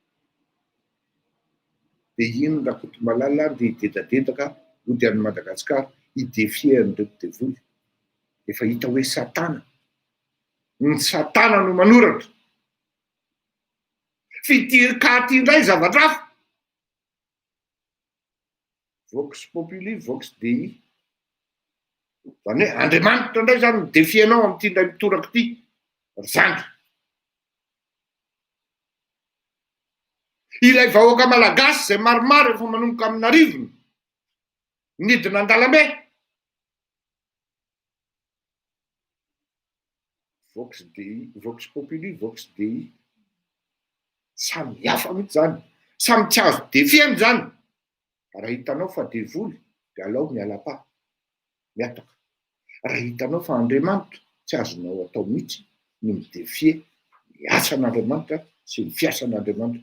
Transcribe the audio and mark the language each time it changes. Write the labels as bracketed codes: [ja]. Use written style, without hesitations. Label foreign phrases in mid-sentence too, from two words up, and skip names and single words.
[mg] Dia ino Rakotomalala dia hidedadedaka ody any Madagasikara hidefie an'ireto devoly. Efa hita hoe Satana. Ny Satana no manoratra. Fidiry katy indray zavatra hafa. [la] Vox populi, vox dei. [mg] Zany hoe Andriamanitra indray zany midefienao amin'ity indray mitoraka ity. Zandry. Ilay vahoaka malagasy izay maromaro efa manomboka amina rivony. Nidina an-dalambe. [la] Vox dei, vox populi, vox dei. [mg] Samy hafa mihitsy zany. Samy tsy azo defieny zany. Raha hitanao fa devoly dia alao miala-paha, miataka. Raha hitanao fa Andriamanitra tsy azonao atao mihitsy ny midefie ny asan'Andriamanitra sy ny fiasan'Andriamanitra.